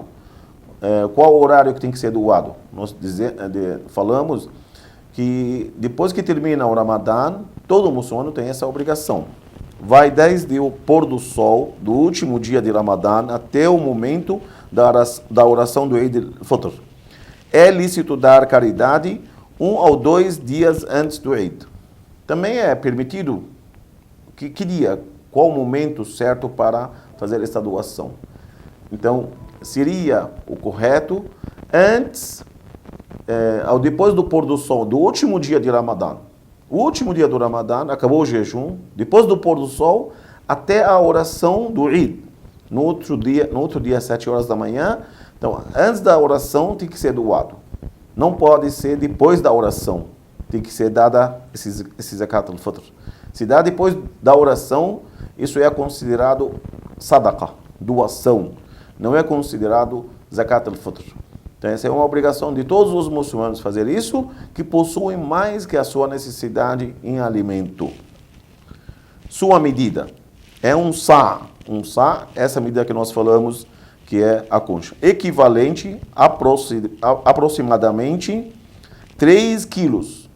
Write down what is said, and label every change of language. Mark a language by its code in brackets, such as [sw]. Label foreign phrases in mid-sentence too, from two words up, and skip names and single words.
[pt] Qual o horário que tem que ser doado? Nós falamos que depois que termina o Ramadã, todo muçulmano tem essa obrigação. Vai desde o pôr do sol do último dia de Ramadã até o momento da oração do Eid al-Fitr. É lícito dar caridade 1 ou 2 dias antes do Eid. Também é permitido, que dia, qual o momento certo para fazer essa doação. Então, seria o correto antes ou depois do pôr do sol do último dia de Ramadã. O último dia do Ramadã, acabou o jejum, depois do pôr do sol, até a oração do Eid. No outro dia, às 7 horas da manhã. Então, antes da oração, tem que ser doado. Não pode ser depois da oração. Tem que ser dada esse Zakat al-Fitr. Se dá depois da oração, isso é considerado sadaqa, doação. Não é considerado Zakat al-Fitr. Então, essa é uma obrigação de todos os muçulmanos fazer isso, que possuem mais que a sua necessidade em alimento. Sua medida é um sa'. Um sa', essa medida que nós falamos, que é a concha. Equivalente aproximadamente 3 quilos.